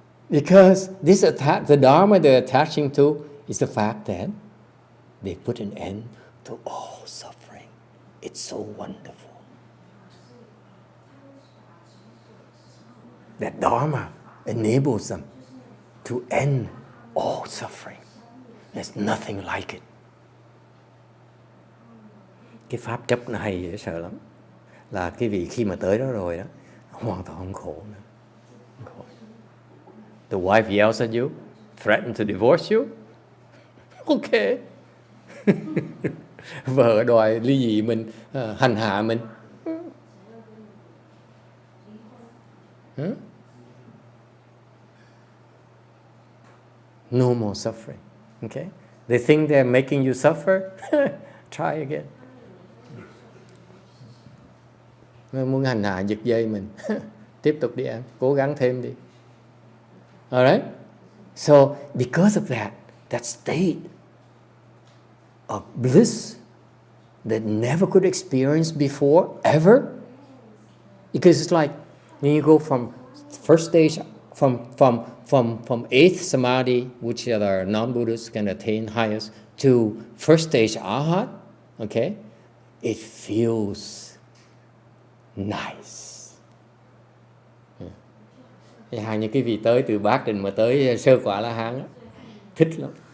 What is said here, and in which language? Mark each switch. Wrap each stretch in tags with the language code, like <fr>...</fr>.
<en>Because this the dharma they're attaching to is the fact that they put an end to all suffering. It's so wonderful. That dharma enables them to end all suffering. There's nothing like it.</en> <vi>Cái pháp chấp nó hay dễ sợ lắm. Là cái vị khi mà tới đó rồi đó, hoàn toàn không khổ nữa. Không khổ.</vi> <en>The wife yells at you, threatens to divorce you. Okay.</en> <vi>Vợ đòi ly dị mình, hành hạ mình.</vi> <en>No more suffering. Okay? They think they're making you suffer. Try again.</en> <vi>Muốn hành hạ giật dây mình. Tiếp tục đi em, cố gắng thêm đi.</vi> <en>Alright? So, because of that state of bliss that never could experience before, ever, because it's like when you go from first stage, from eighth samadhi, which are non-Buddhists can attain highest, to first stage arhat, okay, it feels nice.</en> <vi>Hai những cái vị tới từ Bát Định mà tới sơ quả La Hán thích lắm.</vi>